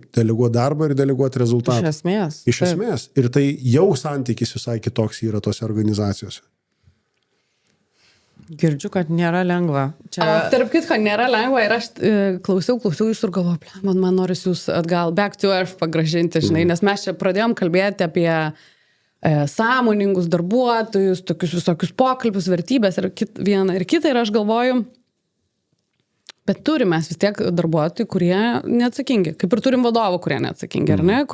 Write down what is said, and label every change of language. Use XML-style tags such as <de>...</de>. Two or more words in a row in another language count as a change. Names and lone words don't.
<lt>Deleguoti darbą ir deleguoti rezultatą. Iš esmės. Ir tai jau santykis visai kitoks yra tose organizacijose. Girdžiu, kad nėra lengva. Tarp kitko, nėra lengva ir aš klausiau jūsų ir galvoju, man noris jūs atgal</lt> <en>back to earth</en> <lt>pagražinti, žinai, nes mes čia pradėjom kalbėti apie sąmoningus darbuotojus, tokius visokius pokalbius, vertybės ir vieną ir kitą ir aš galvoju, bet turim mes vis tiek darbuotojų, kurie neatsakingi. Kaip ir turim vadovų, kurie neatsakingi, ar ne?</lt>